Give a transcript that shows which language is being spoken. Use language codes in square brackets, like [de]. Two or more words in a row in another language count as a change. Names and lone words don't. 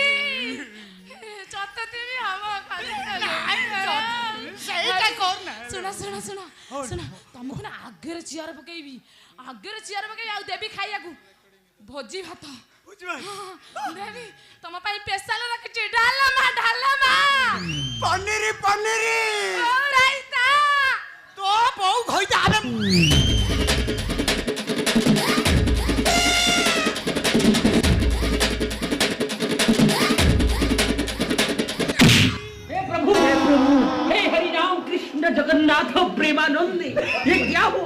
[or] ଚତୁର୍ଥୀ ହବ। ଶୁଣ, ତମକୁ ନା ଆଗରେ ଚିଆର ପକେଇବି। ଆଉ ଦେବି ଖାଇବାକୁ ଭୋଜି ଭାତ। ଦେବି ତମ ପାଇଁ ସ୍ପେଶାଲ ରଖିଛି। ଡାଲମା ପନିର ରାଇତା। ତୋ ବୋଉ ଘଇତା ଆବେ। [hi] हे हरि राम कृष्ण जगन्नाथ प्रेमानंद, ये क्या हुआ?